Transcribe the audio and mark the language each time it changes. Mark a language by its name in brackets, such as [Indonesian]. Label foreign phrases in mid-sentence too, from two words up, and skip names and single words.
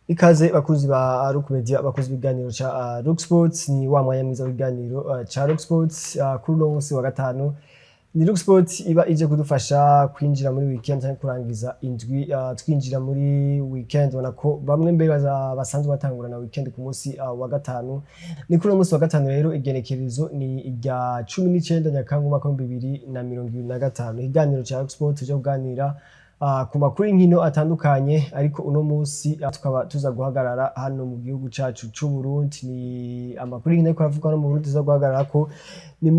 [Rundi] Ikaze bakuzi ba Rock Media bakuzi ibiganiro ca Rock Sports ni wa mwanya mwiza w'ibiganiro ca Rock Sports kuri uno munsi wa gatanu ni Rock Sports iba ije kudufasha kwinjira muri weekend cyangwa kurangiza indwi twinjira muri weekend ubona ko bamwe mbere basanzwe batangura na weekend ku munsi wa gatanu ni kuri uno munsi wa gatanu rero igenekerezo ni irya 19 Nyakanga 2025 ikiganiro ca Rock Sports cyo kuganira ku makuru inkino atandukanye ariko uno munsi tukaba tuza guhagarara hano mu gihugu cacu c'u Burundi ni amakuru inkino ko avuga no mu Burundi tuza guhagarara ko ni